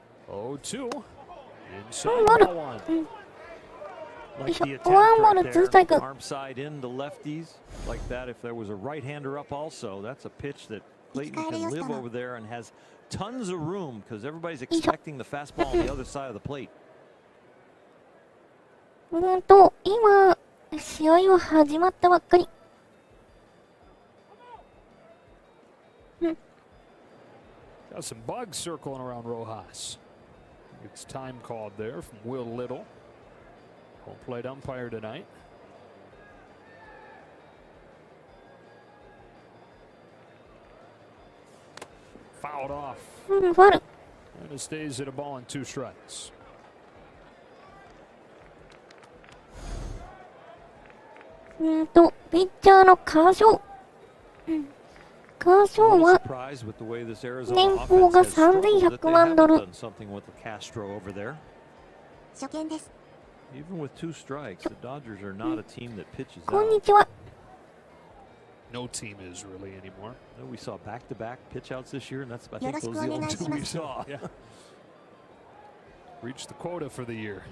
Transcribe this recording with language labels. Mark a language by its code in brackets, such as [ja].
[en] Oh, 2. Inside ball 1. Like the attempt right there, arm side into lefties like that. If there was a right-hander up also, that's a pitch that Clayton can live over there and has tons of room because everybody's expecting the fastball on the other side of the plate. [ja] 今、試合は始まったばっかり。 [en] Got some bugs circling around Rojas. It's time called there from Will Little. Home plate umpire tonight. Fouled off. [ja] ファウル。 [en] And it stays at a ball and 2 strikes. [ja] ピッチャーのカーショー。カーショーは年俸が3100万ドル。初見です。 [en] Even with 2 strikes, the Dodgers are not a team that pitches [ja] こん [en] out. [ja] にちは。 [en] No team is really anymore. We saw back-to-back pitch outs this year, and that's I think those are the only 2 we saw. Yeah. Reached the quota for the year.